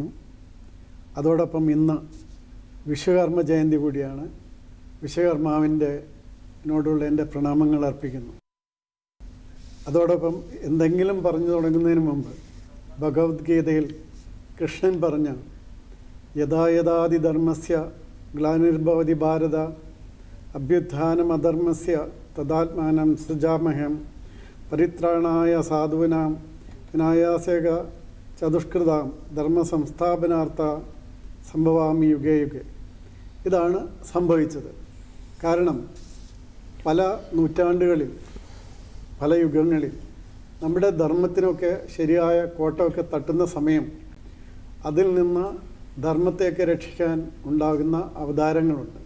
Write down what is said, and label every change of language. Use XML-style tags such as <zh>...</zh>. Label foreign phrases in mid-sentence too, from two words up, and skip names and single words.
<ml>അതോടൊപ്പം ഇന്ന് വിശ്വകർമ്മ ജയന്തി കൂടിയാണ്. വിശ്വകർമാവിനോടുള്ള എൻ്റെ പ്രണാമങ്ങൾ അർപ്പിക്കുന്നു. അതോടൊപ്പം എന്തെങ്കിലും പറഞ്ഞു തുടങ്ങുന്നതിന് മുമ്പ് ഭഗവത്ഗീതയിൽ കൃഷ്ണൻ പറഞ്ഞ</ml> <sa>യഥാ യഥാതി ധർമ്മസ്യ ഗ്ലാനിർഭവതി ഭാരത അഭ്യുത്ഥാനമധർമ്മസ്യ തദാത്മാനം സൃജാമഹം പരിത്രാണായ സാധൂനാം വിനായാസേക ചതുഷ്കൃതാം ധർമ്മ സംസ്ഥാപനാർത്ഥ സംഭവാമി യുഗേ യുഗേ.</sa> <ml>ഇതാണ് സംഭവിച്ചത്. കാരണം പല നൂറ്റാണ്ടുകളിൽ പല യുഗങ്ങളിൽ നമ്മുടെ ധർമ്മത്തിനൊക്കെ ശരിയായ കോട്ടമൊക്കെ തട്ടുന്ന സമയം അതിൽ നിന്ന് ധർമ്മത്തെയൊക്കെ രക്ഷിക്കാൻ ഉണ്ടാകുന്ന അവതാരങ്ങളുണ്ട്.</ml>